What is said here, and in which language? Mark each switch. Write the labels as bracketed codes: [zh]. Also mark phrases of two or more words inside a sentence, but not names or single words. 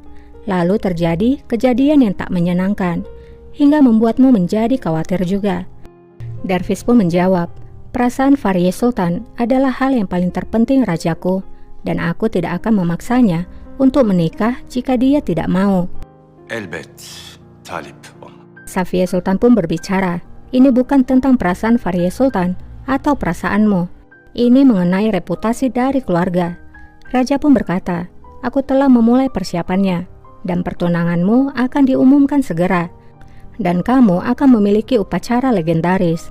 [id] Lalu terjadi kejadian yang tak menyenangkan, hingga membuatmu menjadi khawatir juga. Dervis pun menjawab, perasaan Fariye Sultan adalah hal yang paling terpenting rajaku, dan aku tidak akan memaksanya untuk menikah jika dia tidak mau. [tr] Elbet talip olma. [id] Safiye Sultan pun berbicara, ini bukan tentang perasaan Fariye Sultan atau perasaanmu. Ini mengenai reputasi dari keluarga. Raja pun berkata, aku telah memulai persiapannya. dan pertunanganmu akan diumumkan segera. Dan kamu akan memiliki upacara legendaris.